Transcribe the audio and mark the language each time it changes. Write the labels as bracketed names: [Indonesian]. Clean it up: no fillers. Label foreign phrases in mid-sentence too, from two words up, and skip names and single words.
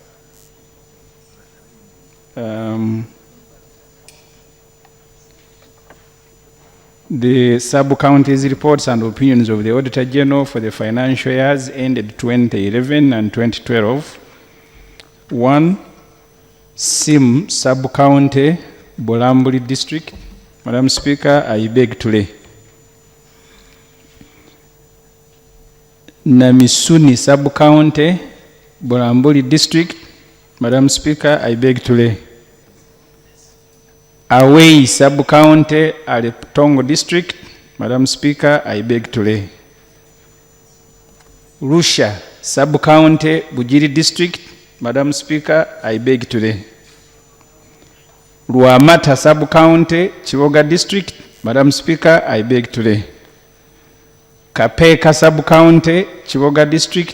[English] The sub-counties reports and opinions of the Auditor General for the financial years ended 2011 and 2012. 1. Sim sub-county, Bolambuli district. Madam Speaker, I beg to lay. Namisuni sub-county, Bolambuli district. Madam Speaker, I beg to lay. Away sub-county, Aletongo district. Madam Speaker, I beg to lay. Russia sub-county, Bujiri district. Madam Speaker, I beg to lay. Ruamata sub-county, Chivoga district. Madam Speaker, I beg to lay. Kapeka sub-county, Chivoga district.